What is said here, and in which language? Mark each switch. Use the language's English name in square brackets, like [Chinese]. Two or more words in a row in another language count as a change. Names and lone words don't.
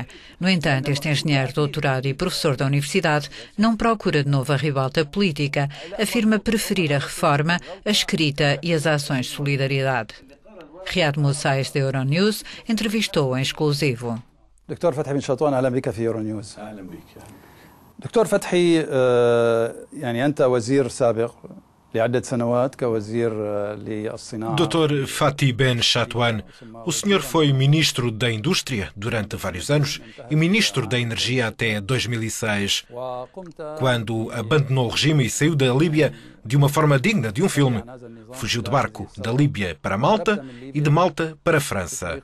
[Portuguese] No entanto, este engenheiro doutorado e professor da universidade não procura de novo a ribalta política. Afirma preferir a reforma, a escrita e as ações de solidariedade. Riyad Moussaïs, da Euronews, entrevistou em exclusivo. Dr. Fatih Ben Chatwan, [Arabic] أهلا بك في Euronews. دكتور فتحي يعني أنت وزير سابق لعدة سنوات كوزير للصناعة. [Portuguese] Dr. Fatih Ben Chatwan, o senhor foi ministro da Indústria durante vários anos e ministro da Energia até 2006, quando abandonou o regime e saiu da Líbia de uma forma digna de um filme. Fugiu de barco da Líbia para Malta e de Malta para a França.